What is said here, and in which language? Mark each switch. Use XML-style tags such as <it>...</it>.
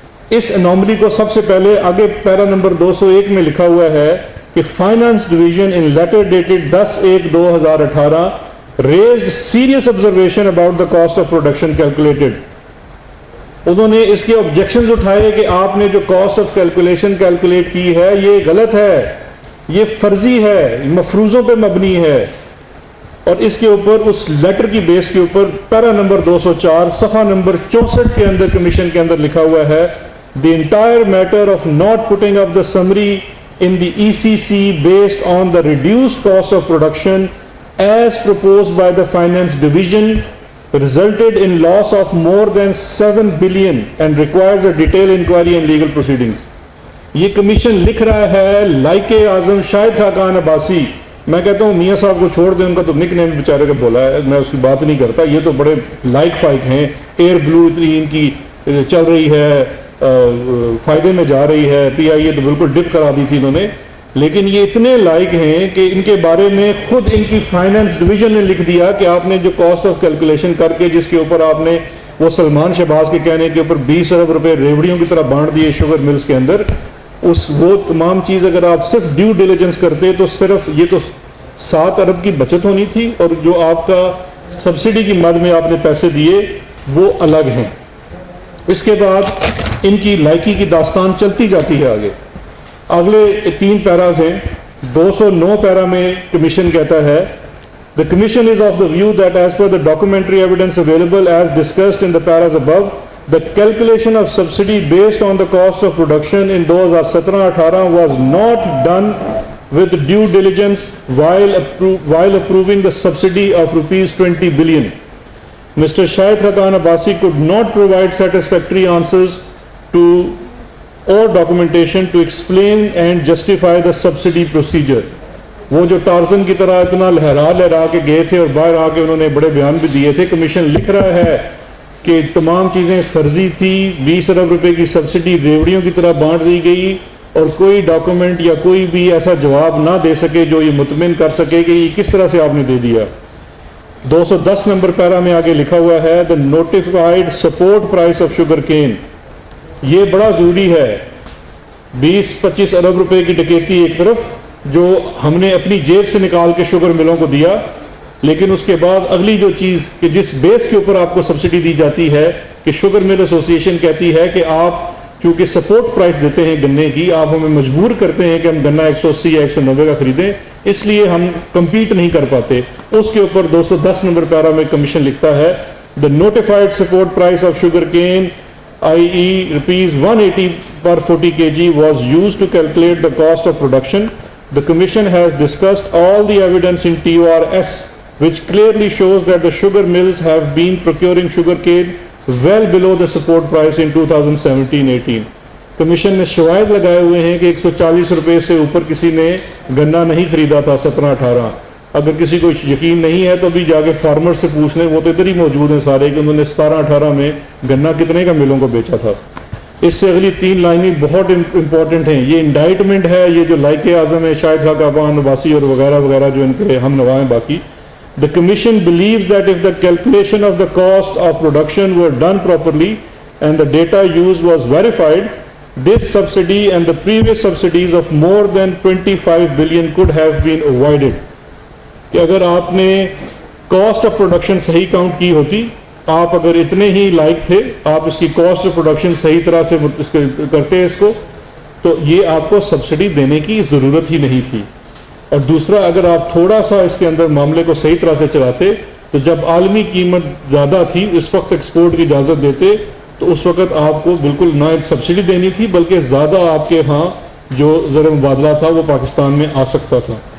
<ur>اس anomaly کو سب سے پہلے آگے پیرا نمبر 201 میں لکھا ہوا ہے کہ finance division in letter dated 10/1/2018</ur> <en>raised serious observation about the cost of production calculated.</en> <ur>انہوں نے اس کے آبجیکشنز اٹھائے کہ آپ نے جو کاسٹ آف کیلکولیشن کیلکولیٹ کی ہے یہ غلط ہے, یہ فرضی ہے, مفروضوں پہ مبنی ہے. اور اس کے اوپر اس لیٹر کی بیس کے اوپر پیرا نمبر 204 صفحہ نمبر 64 کے اندر کمیشن کے اندر لکھا ہوا ہے</ur> <en>the entire matter of not putting up the summary in the ECC based on the reduced cost of production as proposed by the finance division resulted in loss of more than 7 billion and requires a detailed inquiry and legal proceedings.</en> <ur>یہ commission لکھ رہا ہے لائق اعظم شاہد خاقان عباسی. میں کہتا ہوں میاں صاحب کو چھوڑ دیں, ان کا تو نک نیم بیچارے کا بولا ہے, میں اس کی بات نہیں کرتا. یہ تو بڑے لائک فائک ہیں, ایئر بلو اتنی ان کی چل رہی ہے, فائدے میں جا رہی ہے. پی آئی اے تو بالکل ڈپ کرا دی تھی انہوں نے, لیکن یہ اتنے لائق ہیں کہ ان کے بارے میں خود ان کی فائنانس ڈویژن نے لکھ دیا کہ آپ نے جو کاسٹ آف کیلکولیشن کر کے جس کے اوپر آپ نے وہ سلمان شہباز کے کہنے کے اوپر 20 ارب روپے ریوڑیوں کی طرح بانٹ دیے شوگر ملز کے اندر, وہ تمام چیز اگر آپ صرف ڈیو ڈیلیجنس کرتے تو صرف یہ تو 7 ارب کی بچت ہونی تھی, اور جو آپ کا سبسڈی کی مد میں آپ نے پیسے دیے وہ الگ ہیں. اس کے بعد ان کی لائکی کی داستان چلتی جاتی ہے آگے. اگلے 3 پیراز ہیں. 209 پیرا میں کمیشن کہتا ہے</ur> <en>The Commission is of the view that as per the documentary evidence available as discussed in the paras above, the calculation of subsidy based on the cost of production in 2017-18 was not done with due diligence while approving the subsidy of rupees 20 billion. Mr. Shahid Khaqan Abbasi could not provide satisfactory answers to or documentation to explain and justify the subsidy procedure.</en> <ur>وہ جو Tarzan کی طرح اتنا لہرا کے گئے تھے اور باہر آ کے انہوں نے بڑے بیان بھی دیے تھے. کمیشن لکھ رہا ہے کہ تمام چیزیں فرضی تھی, 20 ارب روپے کی سبسڈی ریوڑیوں کی طرح بانٹ دی گئی, اور کوئی ڈاکومنٹ یا کوئی بھی ایسا جواب نہ دے سکے جو یہ مطمئن کر سکے کہ یہ کس طرح سے آپ نے دے دیا. 210 نمبر پیرا میں آگے لکھا ہوا ہے</ur> <en>the notified support price of sugar cane.</en> <ur>یہ بڑا ضروری ہے. 20-25 ارب روپے کی ڈکیتی ایک طرف جو ہم نے اپنی جیب سے نکال کے شوگر ملوں کو دیا, لیکن اس کے بعد اگلی جو چیز کہ جس بیس کے اوپر آپ کو سبسڈی دی جاتی ہے کہ شوگر مل ایسوسی ایشن کہتی ہے کہ آپ چونکہ سپورٹ پرائس دیتے ہیں گنے کی, آپ ہمیں مجبور کرتے ہیں کہ ہم گنا 180 یا 190 کا خریدیں, اس لیے ہم کمپیٹ نہیں کر پاتے. اس کے اوپر 210 نمبر پیرا میں کمیشن لکھتا ہے</ur> <en>the notified support price of sugar cane i.e. rupees 180 per 40 kg was used to calculate the cost of production. The Commission has discussed all the evidence in TORS which clearly shows that the sugar mills have been procuring sugar cane well below the support price in 2017-18.</en> <ur>Commission نے شواہد لگائے ہوئے ہیں کہ 140 روپے سے اوپر کسی نے گنا نہیں خریدا تھا 17-18. اگر کسی کو یقین نہیں ہے تو بھی جا کے فارمر سے پوچھ لیں, وہ تو ادھر ہی موجود ہیں سارے کہ انہوں نے 17-18 میں گنا کتنے کا ملوں کو بیچا تھا. اس سے اگلی 3 لائنیں بہت امپورٹنٹ ہیں. یہ انڈائٹمنٹ ہے, یہ جو لائق اعظم ہے شاہد خاقان عباسی اور وغیرہ وغیرہ جو ان کے ہم نوا ہیں باقی.</ur> <en>The Commission believes that if the calculation of the cost of production were done properly and the data used was verified, this subsidy and the previous subsidies of more than 25 billion could have been avoided.</en> <ur>کہ اگر آپ نے cost of production صحیح count کی ہوتی, آپ اگر اتنے ہی لائق تھے, آپ اس کی کاسٹ آف پروڈکشن صحیح طرح سے کرتے اس کو, تو یہ آپ کو سبسڈی دینے کی ضرورت ہی نہیں تھی. اور دوسرا, اگر آپ تھوڑا سا اس کے اندر معاملے کو صحیح طرح سے چلاتے تو جب عالمی قیمت زیادہ تھی اس وقت ایکسپورٹ کی اجازت دیتے تو اس وقت آپ کو بالکل نہ سبسڈی دینی تھی بلکہ زیادہ آپ کے ہاں جو زر مبادلہ تھا وہ پاکستان میں آ سکتا تھا.</ur>